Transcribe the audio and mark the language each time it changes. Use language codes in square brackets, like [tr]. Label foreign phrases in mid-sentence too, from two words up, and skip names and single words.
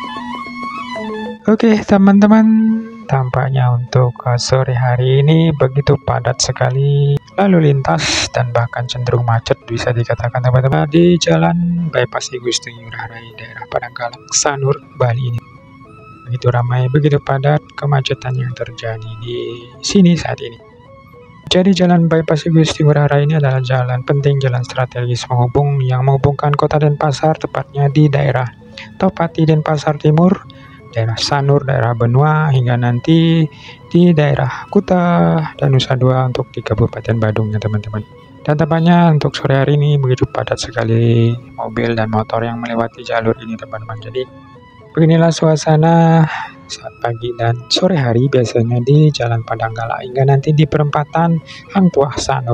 [id] Oke teman-teman, tampaknya untuk sore hari ini begitu padat sekali lalu lintas dan bahkan cenderung macet bisa dikatakan, teman-teman, di jalan Bypass I Gusti Ngurah Rai daerah Padanggala Sanur Bali ini. Begitu ramai, begitu padat kemacetan yang terjadi di sini saat ini. Jadi jalan Bypass I Gusti Ngurah Rai ini adalah jalan penting, jalan strategis yang menghubungkan Kota Denpasar, tepatnya di daerah Topati Denpasar Timur, daerah Sanur, daerah Benua, hingga nanti di daerah Kuta dan Nusa Dua untuk di Kabupaten Badung, ya teman-teman. Dan tampaknya untuk sore hari ini begitu padat sekali mobil dan motor yang melewati jalur ini, teman-teman. Jadi beginilah suasana saat pagi dan sore hari biasanya di Jalan Padanggala hingga nanti di perempatan Hang Tuah Sanur.